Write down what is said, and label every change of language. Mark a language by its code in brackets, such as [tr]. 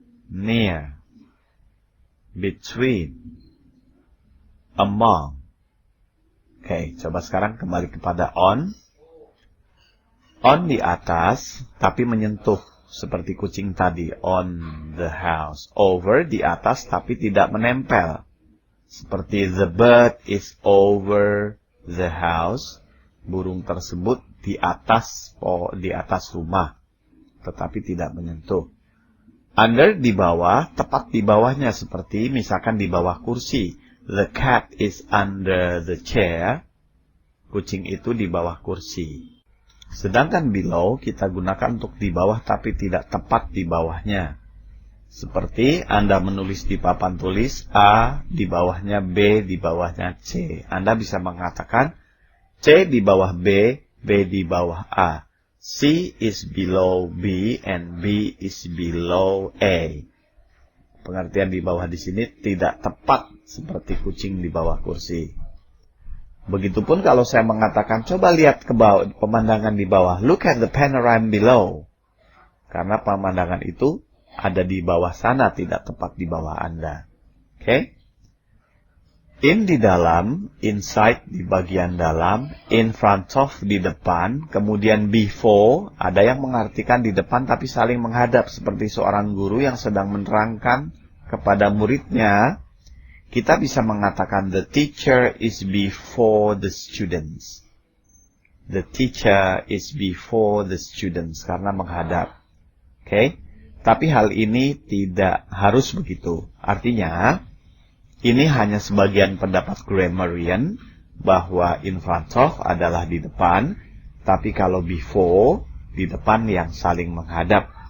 [en] Near. Between. Among. [id] Oke, coba sekarang kembali kepada on. On di atas, tapi menyentuh seperti kucing tadi. [en] On the house. [id] Over di atas, tapi tidak menempel. Seperti [en] the bird is over the house. [id] Burung tersebut di atas rumah, tetapi tidak menyentuh. Under di bawah, tepat di bawahnya seperti misalkan di bawah kursi. [en] The cat is under the chair. [id] Kucing itu di bawah kursi. Sedangkan below kita gunakan untuk di bawah tapi tidak tepat di bawahnya. Seperti Anda menulis di papan tulis A, di bawahnya B, di bawahnya C. Anda bisa mengatakan C di bawah B, B di bawah A. [en] C is below B and B is below A. [id] Pengertian di bawah di sini tidak tepat seperti kucing di bawah kursi. Begitupun kalau saya mengatakan, coba lihat ke bawah, pemandangan di bawah. [en] Look at the panorama below. [id] Karena pemandangan itu ada di bawah sana, tidak tepat di bawah Anda. Oke? In di dalam, inside di bagian dalam, in front of di depan, kemudian before, ada yang mengartikan di depan tapi saling menghadap. Seperti seorang guru yang sedang menerangkan kepada muridnya. Kita bisa mengatakan [en] the teacher is before the students. The teacher is before the students [id] karena menghadap. Oke? Tapi hal ini tidak harus begitu. Artinya, ini hanya sebagian pendapat grammarian bahwa in front of adalah di depan, tapi kalau before, di depan yang saling menghadap.